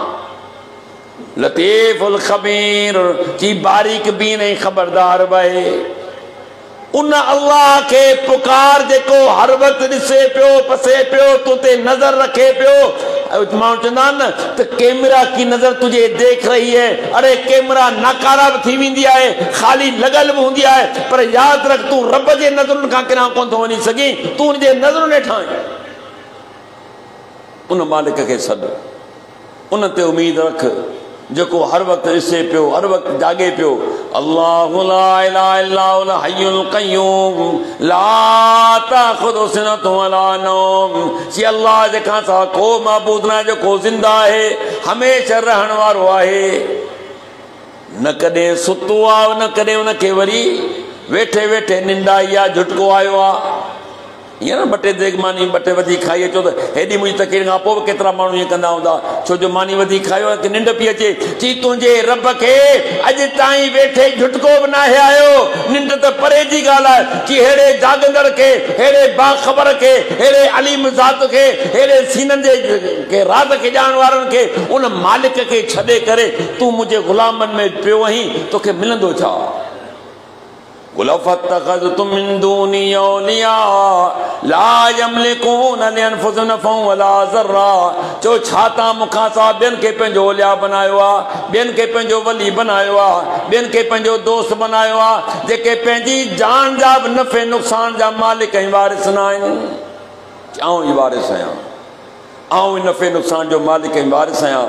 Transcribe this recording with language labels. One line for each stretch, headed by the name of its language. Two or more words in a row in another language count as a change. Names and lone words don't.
Arabic: لطيف الخبير,
Sindhi: चई बारीक बीन ऐं ख़बरदार बहे। उन अल्लाह के पुकार जेको हर वक्त ॾिसे पियो, पसे पियो, तो ते नज़र रखे पियो। माण्हू चवंदा आहिनि न त
Urdu: کیمرہ کی نظر تجھے دیکھ رہی ہے.
Sindhi: अरे कैमरा नाकारा बि थी वेंदी आहे, ख़ाली लॻल बि हूंदी आहे, पर यादि रख तूं रब जे नज़रुनि खां किरां कोन थो वञी सघीं, तूं हुनजे नज़रुनि हेठां आहीं। उन मालिक खे सॾ, उन ते उमेद रख जेको हर वक्त ॾिसे पियो, हर वक्त जागे पियो।
Arabic: الله لا إله إلا هو الحي القيوم لا تأخذه سنة ولا نوم.
Sindhi: जी अल्लाह जेका सा को माबूद न जेको ज़िंदा आहे, हमेशा रहण वारो आहे, न कॾहिं सुतो आहे, न कॾहिं उनखे वरी वेठे वेठे निंड आई आहे, झुटको आयो आहे। हीअं न ॿ टे देग मानी ॿ टे वधीक खाई अचो त हेॾी मुंहिंजी तकलीफ़ खां पोइ बि केतिरा माण्हू ईअं कंदा हूंदा, छो जो मानी वधीक खायो आहे कि निंड पई अचे। चई तुंहिंजे रब खे अॼु ताईं वेठे झुटको बि न आयो, निंड त परे जी ॻाल्हि आहे। कि अहिड़े जागंदड़ खे, अहिड़े बाख़बर खे, अहिड़े अलीम ज़ात खे, अहिड़े सीननि जे राज़ खे ॼाणण वारनि खे, उन मालिक खे छॾे करे तूं मुंहिंजे ग़ुलामनि में पियो आहीं, तोखे मिलंदो छा?
Arabic: قل فاتخذتم من دوني أولياء لا يملكون لأنفسهم نفعا ولا ضرا.
Sindhi: चो छा तव्हां मूंखां सवाइ ॿियनि खे पंहिंजो औलिया बनायो आहे, ॿियनि खे पंहिंजो वली बनायो आहे, ॿियनि खे पंहिंजो दोस्त बनायो आहे, जेके पंहिंजी जान जा बि नफ़े नुक़सान जा मालिक ऐं वारिस न आहिनि। आऊं ई वारिस आहियां, आऊं ई नफ़े नुक़सान जो मालिक ऐं वारिस आहियां।